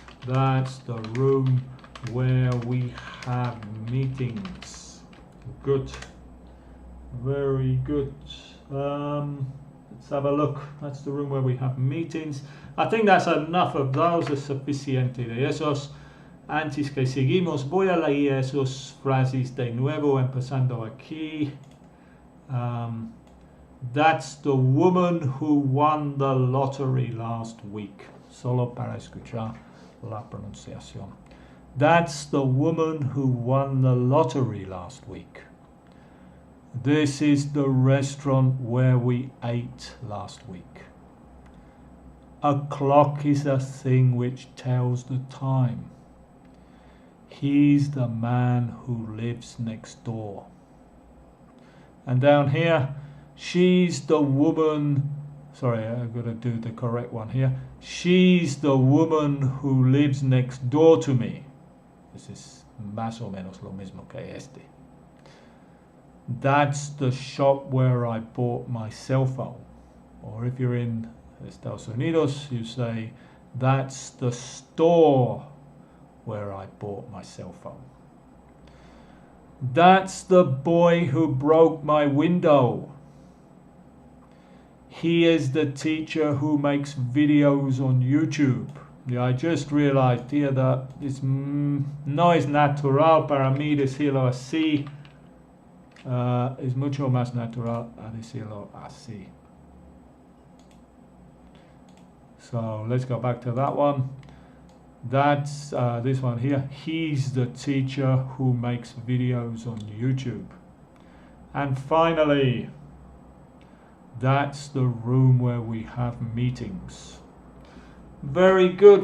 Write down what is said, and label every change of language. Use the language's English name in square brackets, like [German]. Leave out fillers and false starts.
[English] That's the room where we have meetings. Good. Very good. Let's have a look. That's the room where we have meetings. I think that's enough of those. [Spanish] Es suficiente de esos. Antes que seguimos, voy a leer esos frases de nuevo, empezando aquí. [English] That's the woman who won the lottery last week. [Spanish] Solo para escuchar la pronunciación. [English] That's the woman who won the lottery last week. This is the restaurant where we ate last week. A clock is a thing which tells the time. He's the man who lives next door. And down here, she's the woman, sorry, I've got to do the correct one here. She's the woman who lives next door to me. This is [Spanish] más o menos lo mismo que este. [English] That's the shop where I bought my cell phone. Or if you're in Estados Unidos, you say, that's the store where I bought my cell phone. That's the boy who broke my window. He is the teacher who makes videos on YouTube. Yeah, I just realized here that it's [Spanish] no es natural para mí decirlo así. Es mucho más natural a decirlo así. [English] So let's go back to that one. That's this one here. He's the teacher who makes videos on YouTube. And finally, that's the room where we have meetings. Very good.